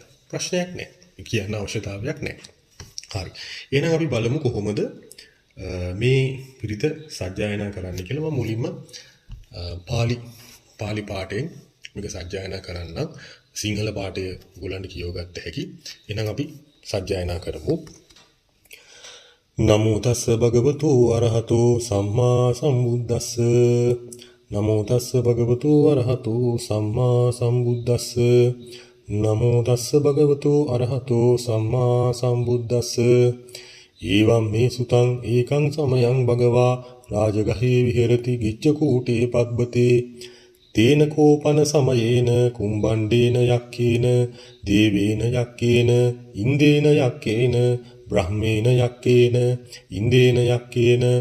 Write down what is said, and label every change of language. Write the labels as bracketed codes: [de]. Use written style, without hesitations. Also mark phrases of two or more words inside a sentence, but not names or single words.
[si] ප්‍රශ්නයක් නැහැ. කියන්න අවශ්‍යතාවයක් නැහැ. හරි. එහෙනම් අපි බලමු කොහොමද මේ පිරිත සජ්ජායනා කරන්න කියලා. මම මුලින්ම පාලි පාඨයෙන් මේක සජ්ජායනා කරන්නම්. සිංහල පාඨය ඔයගොල්ලන්ට කියව ගන්න හැකි. එහෙනම් අපි සජ්ජායනා කරමු. [pi] නමෝ තස්ස භගවතු අරහතෝ සම්මා සම්බුද්දස්ස. නමෝ තස්ස භගවතු අරහතෝ සම්මා සම්බුද්දස්ස. නමෝ තස්ස භගවතු අරහතෝ සම්මා සම්බුද්දස්ස. ඊවම් මේ සුතං ඒකං සමයං භගවා රාජගහේ විහෙරති ගිච්ඡකූටේ පබ්බතේ තේන කෝපන සමයේන කුම්බණ්ඩේන යක්කේන දේවේන යක්කේන ඉන්දේන යක්කේන බ්‍රහ්මේන යක්කේන ඉන්දේන යක්කේන